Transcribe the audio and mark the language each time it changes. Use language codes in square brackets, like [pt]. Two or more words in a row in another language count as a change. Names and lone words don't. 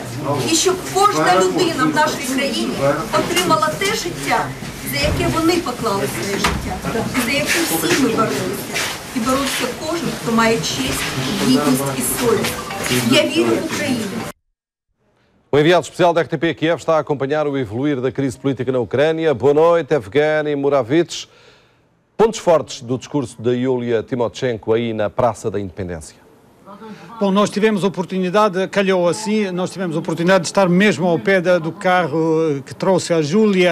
[uk] І щоб кожна людина в нашій країні отримала те життя, за яке вони поклали своє життя, і за яке всі ми боролися. І боровся кожен, хто має честь, гідність і совість. Я вірю в Україну. [pt] O enviado especial da RTP Kiev está a acompanhar o evoluir da crise política na Ucrânia. Boa noite, Evgeny Muravich. Pontos fortes do discurso da Yulia Tymoshenko aí na Praça da Independência. Bom, nós tivemos a oportunidade, calhou assim, nós tivemos a oportunidade de estar mesmo ao pé do carro que trouxe a Júlia.